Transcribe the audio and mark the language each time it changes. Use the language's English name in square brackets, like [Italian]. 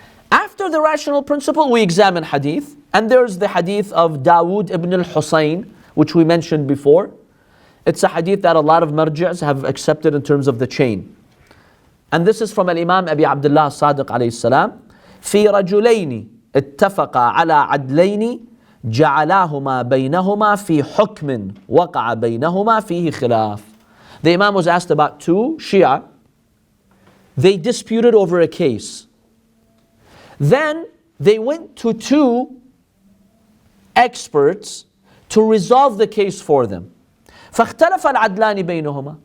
[English] After the rational principle, we examine hadith. And there's the hadith of Dawood ibn al-Husayn, which we mentioned before. It's a hadith that a lot of marji'as have accepted in terms of the chain. And this is from Al-Imam Abi Abdullah Sadiq alayhi salam. [Arabic] في رجلين اتفقا على عدلين جعلاهما بينهما في حكم وقع بينهما فيه خلاف. [English] The Imam was asked about two Shia. They disputed over a case. Then they went to two experts to resolve the case for them. [Arabic] فاختلف العدلان بينهما.